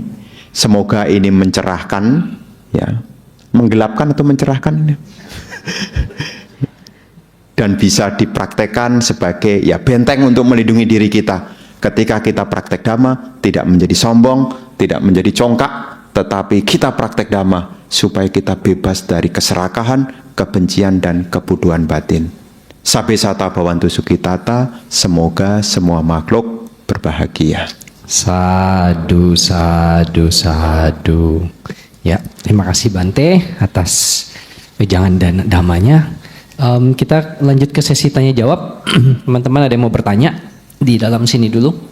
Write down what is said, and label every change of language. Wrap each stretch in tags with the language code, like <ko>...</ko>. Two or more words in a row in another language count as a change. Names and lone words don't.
<id>Semoga ini mencerahkan, ya, menggelapkan atau mencerahkan, dan bisa dipraktekkan sebagai ya benteng untuk melindungi diri kita. Ketika kita praktek dhamma, tidak menjadi sombong, tidak menjadi congkak, tetapi kita praktek dhamma supaya kita bebas dari keserakahan, kebencian, dan kebuduan batin.</id> <pi>Sabe sata bawantu sukitata,</pi> <id>semoga semua makhluk berbahagia.</id> <pi>Sadu, sadu, sadu.</pi> <id>Ya, terima kasih Bante atas wejangan dan damanya. Kita lanjut ke sesi tanya jawab. Teman-teman ada yang mau bertanya di dalam sini dulu?</id>